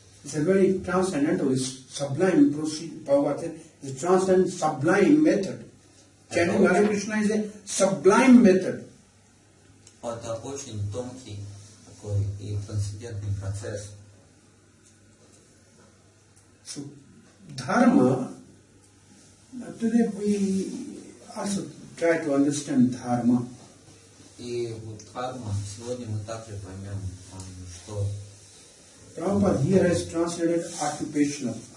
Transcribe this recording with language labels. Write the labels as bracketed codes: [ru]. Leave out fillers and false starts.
[en] It's a very transcendental, it's sublime procedure. It's a transcendent, sublime method. Chanting Hare Krishna is a sublime method. [ru] Это очень тонкий такой и трансцендентный процесс. [en] So, Dharma, today we also try to understand Dharma. [ru] И вот дхарма, сегодня мы также поймем, что [en] Prabhupada here has translated occupation.